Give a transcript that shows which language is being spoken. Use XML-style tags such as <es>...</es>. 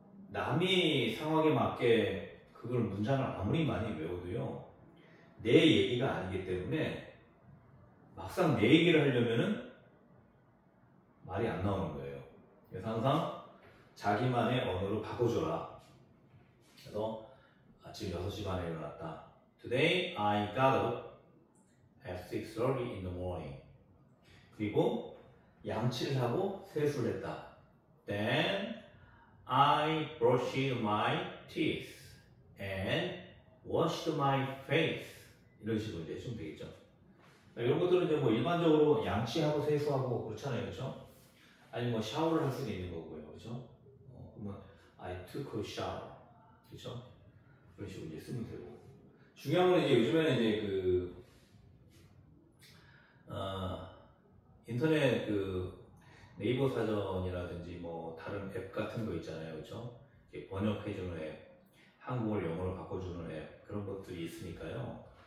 <ko>남이 상황에 맞게 그걸 문장을 아무리 많이 외워도요. 내 얘기가 아니기 때문에 막상 내 얘기를 하려면은 말이 안 나오는 거예요. 그래서 항상 자기만의 언어로 바꿔줘라. 그래서 아침 6시 반에 일어났다.</ko> <en>Today I got up at 6:30 in the morning.</en> <ko>그리고 양치를 하고 세수를 했다.</ko> <en>Then I brushed my teeth and washed my face.</en> <ko>이런 식으로 이제 해주면 되겠죠. 이런 것들은 이제 뭐 일반적으로 양치하고 세수하고 그렇잖아요, 그렇죠? 아니 뭐 샤워를 할 수도 있는 거고요, 그렇죠?</ko> <en>그러면 I took a shower, 그렇죠?</en> <ko>그런 식으로 이제 쓰면 되고. 중요한 건 이제 요즘에는 이제 인터넷 네이버 사전이라든지 뭐 다른 앱 같은 거 있잖아요, 그렇죠? 번역해주는 앱, 한국어를 영어로 바꿔주는 앱 그런 것들이 있으니까요.</ko>